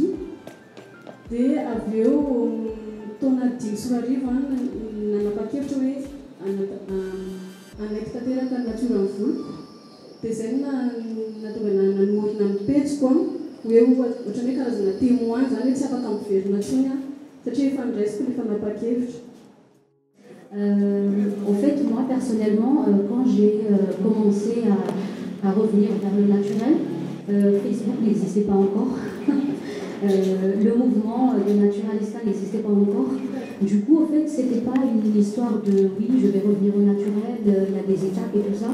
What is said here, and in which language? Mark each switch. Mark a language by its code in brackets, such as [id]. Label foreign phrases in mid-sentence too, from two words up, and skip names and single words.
[mg] Dia avy eo taona 5 sy 4 arivo nanapa-kevitra hoe anaiky tanteraka ny natiora ny voloko. Dia izay natonga nanorina ny pejiko hoe ohatran'ny hoe karazana témoin zany hoe tsy afaka miverina intsony satria efa niraisiko rehefa napa-kevitra. [fr] En fait, moi personnellement, quand j'ai commencé à revenir vers le naturel, Facebook n'existait pas encore. Le mouvement des naturalistes n'existait pas encore. Du coup, en fait, c'était pas une histoire de oui, je vais revenir au naturel, il y a des étapes et tout ça.